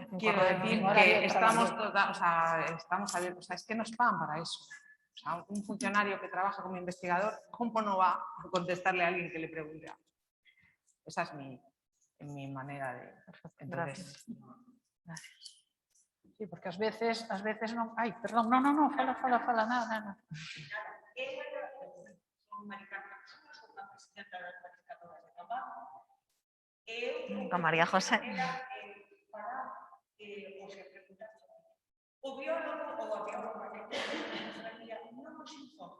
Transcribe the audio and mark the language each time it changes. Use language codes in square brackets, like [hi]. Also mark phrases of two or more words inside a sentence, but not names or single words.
[es] Quiero decir que estamos abiertos, o sea, es que nos pagan para eso. O sea, un funcionario que trabaja como investigador, ¿cómo no va a contestarle a alguien que le pregunte algo? Esa es mi manera de... Entonces, gracias. Sí, [gl] porque ás veces non... Ai, perdón, non, fala, nada. A María José. O biólogo ou a bióloga que non nos informa.